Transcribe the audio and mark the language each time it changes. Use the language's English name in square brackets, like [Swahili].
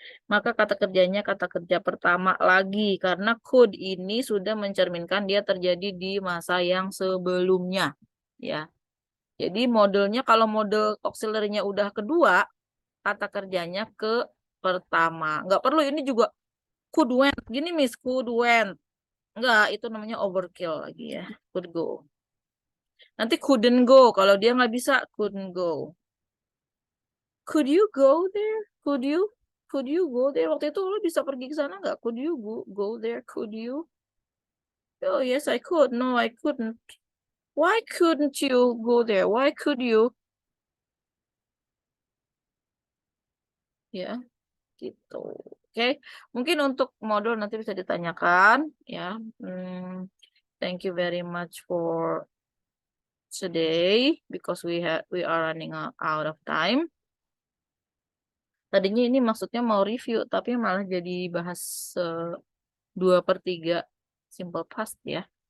[Indonesian] Maka kata kerjanya kata kerja pertama lagi karena could ini sudah mencerminkan dia terjadi di masa yang sebelumnya ya. Jadi modelnya kalau model auxiliary-nya udah kedua, kata kerjanya ke pertama. Nggak perlu ini juga could went. Gini Miss, could went. Enggak, itu namanya overkill lagi ya. [English] Could go. [Indonesian] Nanti [English] couldn't go. [Indonesian] Kalau dia nggak bisa, [English] couldn't go. Could you go there? Could you go there? [Indonesian] Waktu itu lo bisa pergi ke sana nggak? [English] Could you go there? Could you? Oh yes, I could. No, I couldn't. Why couldn't you go there? Why could you? [Indonesian] Ya, gitu. Oke, mungkin untuk modul nanti bisa ditanyakan ya. [English] Thank you very much for today because we are running out of time. [Indonesian] Tadinya ini maksudnya mau review tapi malah jadi bahas 2/3 simple past ya.